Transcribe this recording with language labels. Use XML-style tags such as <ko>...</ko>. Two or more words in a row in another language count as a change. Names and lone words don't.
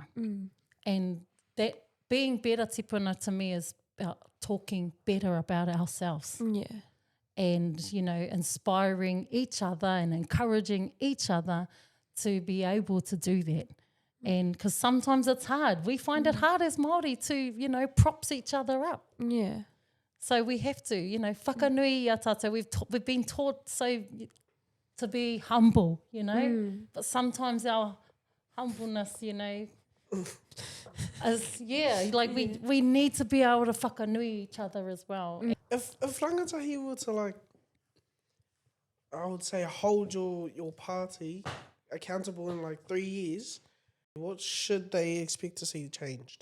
<en>And that being better tipuna to me is about talking better about ourselves. Yeah. And, inspiring each other and encouraging each other to be able to do that. And because sometimes it's hard. We find it hard as Māori to, props each other up. Yeah. So we have to,</en> <mi>whakanui ia tata.</mi> <en>We've been taught to be humble, But sometimes our humbleness, is, we need to be able to whakanui each other as well. If rangatahi were to I would say hold your party accountable in 3 years, what should they expect to see changed?</en>